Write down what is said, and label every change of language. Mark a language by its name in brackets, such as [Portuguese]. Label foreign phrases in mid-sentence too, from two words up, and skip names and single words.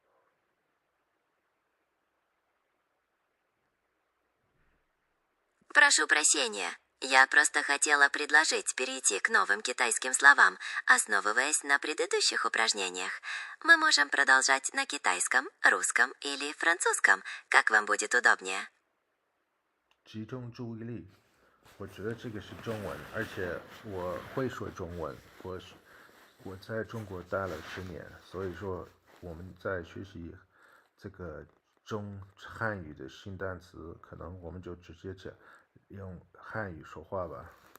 [Russian] Прошу прощения. Я просто хотела предложить перейти к новым китайским словам, основываясь на предыдущих упражнениях. Мы можем продолжать на китайском, русском или французском, как вам будет удобнее. [Chinese] 集中注意力，我觉得这个是中文，而且我会说中文，我在中国待了10年，所以说我们在学习这个汉语的新单词，可能我们就直接用汉语说话吧。